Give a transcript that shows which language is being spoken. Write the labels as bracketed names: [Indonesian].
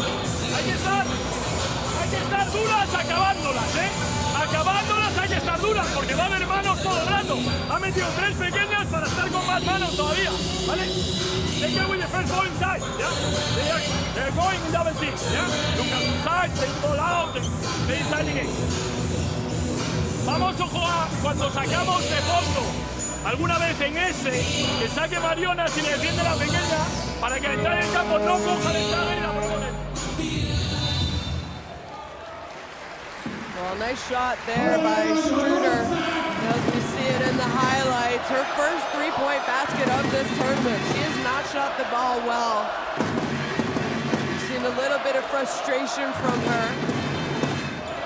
[Spanish] Hay que estar duras acabándolas, acabándolas hay que estar duras porque va a haber manos todo el rato. Ha metido tres pequeñas para estar con más manos todavía, ¿vale? [English] They go with the first ball inside, yeah? They're going in double team, yeah? Look at inside, they ball out, they inside the game. [Spanish] Vamos a jugar cuando sacamos de fondo alguna vez en ese, que saque Mariona si le defiende la pequeña para que al entrar en el campo no coja la entrada y la provoque. [English] Well, nice shot there by Struder. As we see it in the highlights, her first three-point basket of this tournament. She has not shot the ball well. We've seen a little bit of frustration from her.